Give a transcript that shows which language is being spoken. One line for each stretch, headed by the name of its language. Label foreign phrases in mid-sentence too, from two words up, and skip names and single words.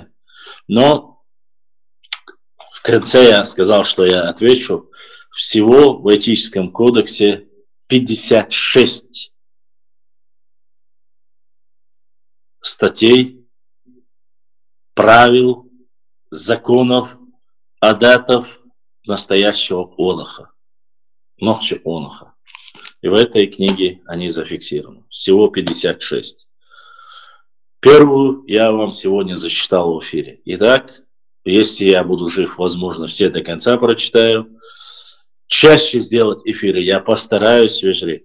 Russian: Но в конце я сказал, что я отвечу. Всего в этическом кодексе 56 статей, правил, законов, адатов настоящего Онаха.
Chechen: Нохчи оноха.
Russian: И в этой книге они зафиксированы. Всего 56. Первую я вам сегодня зачитал в эфире. Итак, если я буду жив, возможно, все до конца прочитаю. Чаще сделать эфиры я постараюсь, вежливо.